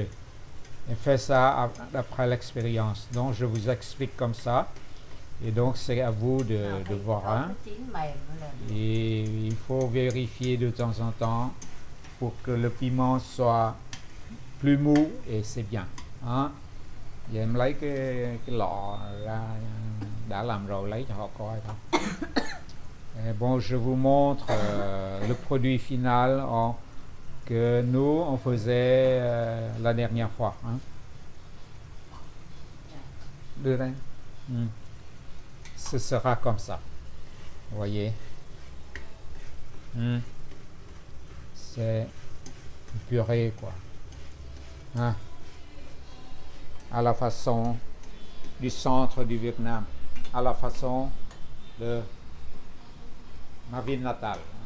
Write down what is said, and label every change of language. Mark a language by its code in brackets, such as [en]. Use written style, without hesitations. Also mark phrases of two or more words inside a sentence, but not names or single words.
[fr] Elle fait ça après l'expérience. Donc je vous explique comme ça. Et donc c'est à vous de voir. Hein? Et il faut vérifier de temps en temps pour que le piment soit plus mou et c'est bien. Hein? [vi] Vậy em lấy cái lọ ra đã làm rồi lấy cho họ coi thôi. [fr] Bon, je vous montre le produit final que nous on faisait la dernière fois. Hein? [vi] Đưa đây. [fr] Ce sera comme ça. Vous voyez. C'est une purée quoi. Hein? À la façon du centre du Vietnam, à la façon de ma ville natale.